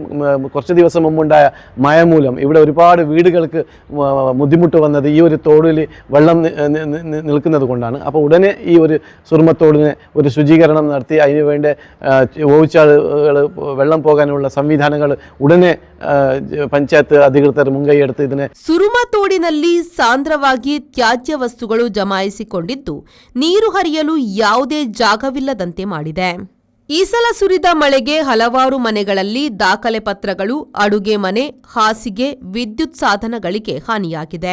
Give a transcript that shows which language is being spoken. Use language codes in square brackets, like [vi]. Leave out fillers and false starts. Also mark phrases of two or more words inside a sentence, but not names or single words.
[ml] കുറച്ച് ദിവസം മുമ്പുണ്ടായ മഴ മൂലം ഇവിടെ ഒരുപാട് വീടുകൾക്ക് ബുദ്ധിമുട്ട് വന്നത് ഈ ഒരു തോടിൽ വെള്ളം നിൽക്കുന്നത് കൊണ്ടാണ്. അപ്പോൾ ഉടനെ ഈ ഒരു സുറുമത്തോടിന് ഒരു ശുചീകരണം നടത്തി അതിന് വേണ്ട ഓവുചാലുകൾ വെള്ളം പോകാനുള്ള സംവിധാനങ്ങൾ ഉടനെ പഞ്ചായത്ത് അധികൃതർ മുൻകൈയെടുത്തു. [kn] ಇದನ್ನೇ ಸುರುಮತೋಡಿನಲ್ಲಿ ಸಾಂದ್ರವಾಗಿ ತ್ಯಾಜ್ಯ ವಸ್ತುಗಳು ಜಮಾಯಿಸಿಕೊಂಡಿದ್ದು ನೀರು ಹರಿಯಲು ಯಾವುದೇ ಜಾಗವಿಲ್ಲದಂತೆ ಮಾಡಿದೆ. ಈ ಸಲ ಸುರಿದ ಮಳೆಗೆ ಹಲವಾರು ಮನೆಗಳಲ್ಲಿ ದಾಖಲೆ ಪತ್ರಗಳು, ಅಡುಗೆ ಮನೆ, ಹಾಸಿಗೆ, ವಿದ್ಯುತ್ ಸಾಧನಗಳಿಗೆ ಹಾನಿಯಾಗಿದೆ.